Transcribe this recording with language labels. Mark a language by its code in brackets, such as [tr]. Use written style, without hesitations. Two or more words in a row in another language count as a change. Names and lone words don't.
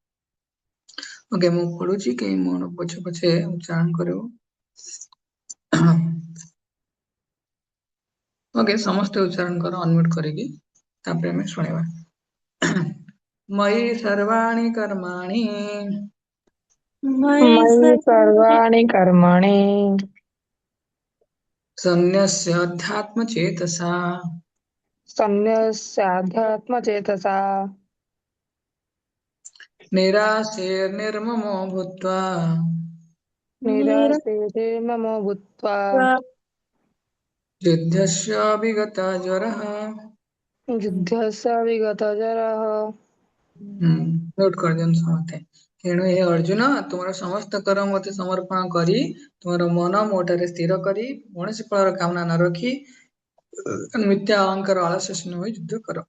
[or] ଓକେ, ମୁଁ ପଢୁଛି କି ମୋର ପଛେ ପଛେ ଉଚ୍ଚାରଣ କରିବ। ଓକେ, ସମସ୍ତେ ଉଚ୍ଚାରଣ କର ଅନମ୍ୟୁଟ କରିକି, ତାପରେ ଆମେ ଶୁଣିବା। [sa] ମୟି ସର୍ବାଣି କର୍ମାଣि मयि मयि सर्वाणि सर्वाणि कर्माणि सन्न्यस्य अध्यात्मचेतसा सन्न्यस्याध्यात्मचेतसा निराशेर्निर्ममो भूत्वा निराशीर्ये ममो भूत्वा युद्धस्य विगता ज्वरः। ଯୁଦ୍ଧସ୍ୟ ବିଗତଜରः। [or] ନୋଟ କରିଦିଅନ୍ତୁ ସମସ୍ତେ। ତେଣୁ ହେ ଅର୍ଜୁନ, ତୁମର ସମସ୍ତ କର୍ମ ମତେ ସମର୍ପଣ କରି ତୁମର ମନ ମୋଠାରେ ସ୍ଥିର କରି କୌଣସି ଫଳର କାମନା ନ ରଖି ମିଥ୍ୟା ଅହଙ୍କାର ଆଳସ୍ୟ ଶୂନ୍ୟ ହୋଇ ଯୁଦ୍ଧ କର।